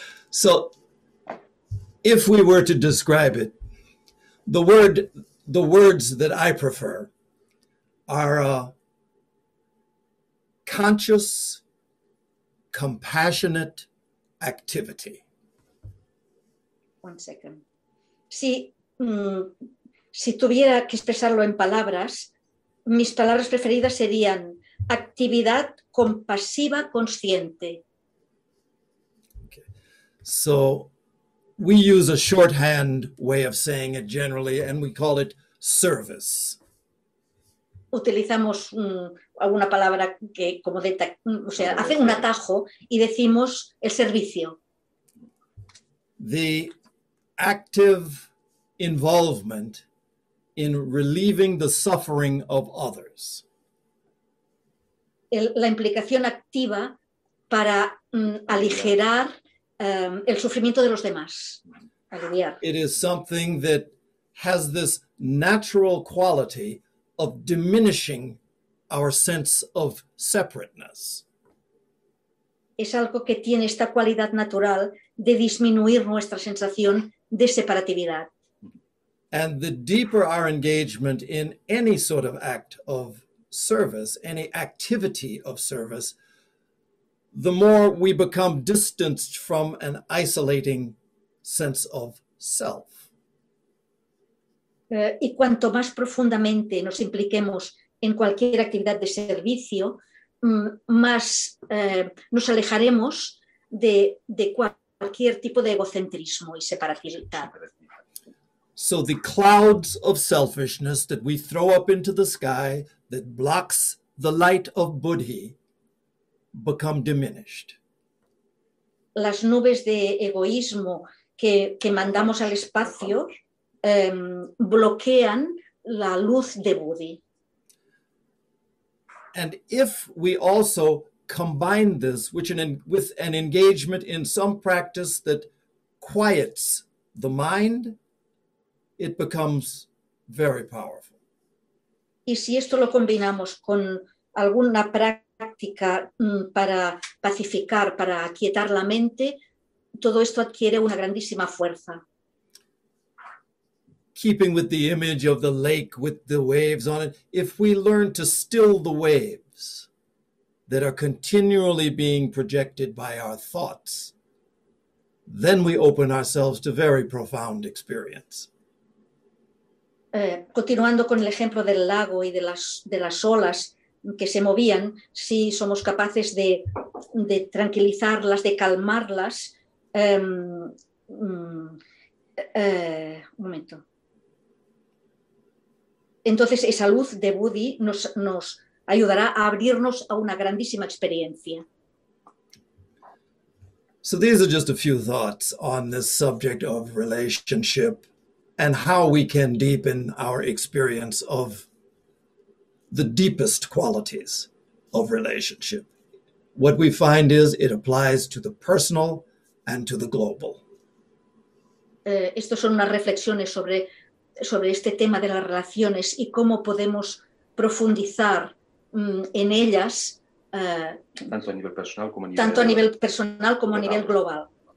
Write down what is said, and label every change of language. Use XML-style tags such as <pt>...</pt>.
<en>So, if we were to describe it, the words that I prefer are conscious, compassionate activity. One second.</en> <es>Si tuviera que expresarlo en palabras, mis palabras preferidas serían actividad compasiva consciente.</es> <en>Okay. So we use a shorthand way of saying it generally, and we call it service.</en> <es>Utilizamos alguna palabra que como de, o sea, hace un atajo y decimos el servicio.</es> <en>The active involvement in relieving the suffering of others.</en> <es>La implicación activa para aligerar el sufrimiento de los demás, aliviar.</es> <en>It is something that has this natural quality of diminishing our sense of separateness.</en> <es>Es algo que tiene esta cualidad natural de disminuir nuestra sensación de separatividad.</es> <en>And the deeper our engagement in any sort of act of service, any activity of service, the more we become distanced from an isolating sense of self.</en> <es>Y cuanto más profundamente nos impliquemos en cualquier actividad de servicio, más nos alejaremos de cualquier tipo de egocentrismo y separatividad.</es> <en>So the clouds of selfishness that we throw up into the sky that blocks the light of buddhi become diminished.</en> <es>Las nubes de egoísmo que mandamos al espacio bloquean la luz de buddhi.</es> <en>And if we also combine this with an engagement in some practice that quiets the mind, it becomes very powerful.</en> <es>Y si esto lo combinamos con alguna práctica para pacificar, para aquietar la mente, todo esto adquiere una grandísima fuerza.</es> <en>Keeping with the image of the lake with the waves on it, if we learn to still the waves that are continually being projected by our thoughts, then we open ourselves to very profound experience.</en> <es>Continuando con el ejemplo del lago y de las olas que se movían, si somos capaces de tranquilizarlas, de calmarlas, un momento. Entonces esa luz de Buddhi nos ayudará a abrirnos a una grandísima experiencia.</es> <en>So these are just a few thoughts on this subject of relationship and how we can deepen our experience of the deepest qualities of relationship. What we find is it applies to the personal and to the global.</en> <es>Estos son unas reflexiones sobre sobre este tema de las relaciones y cómo podemos profundizar en ellas, tanto a nivel personal como a nivel, tanto a nivel personal como a nivel global.</es>